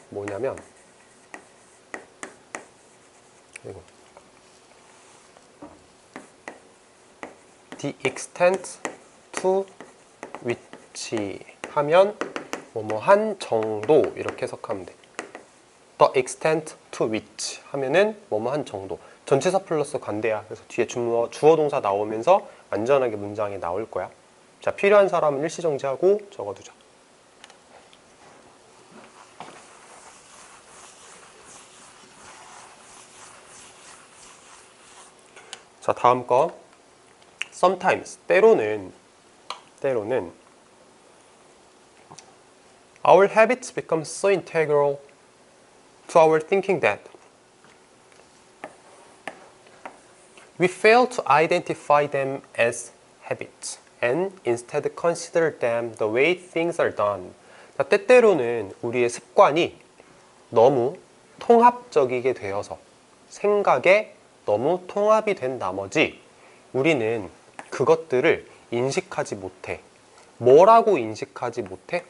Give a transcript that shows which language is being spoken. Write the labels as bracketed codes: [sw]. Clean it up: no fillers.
[ko] 뭐냐면 이거. [en] The extent to which [ko] 하면 뭐뭐한 정도 이렇게 해석하면 돼. [en] The extent to which [ko] 하면은 뭐뭐한 정도. 전치사 플러스 관대야. 그래서 뒤에 주어 동사 나오면서 안전하게 문장이 나올 거야. 자, 필요한 사람은 일시정지하고 적어두자. 자, 다음 거. [en] Sometimes, [ko] 때로는 [en] our habits become so integral to our thinking that we fail to identify them as habits and instead consider them the way things are done. [ko] 자, 때때로는 우리의 습관이 너무 통합적이게 되어서 생각에 너무 통합이 된 나머지 우리는 그것들을 인식하지 못해. 뭐라고 인식하지 못해?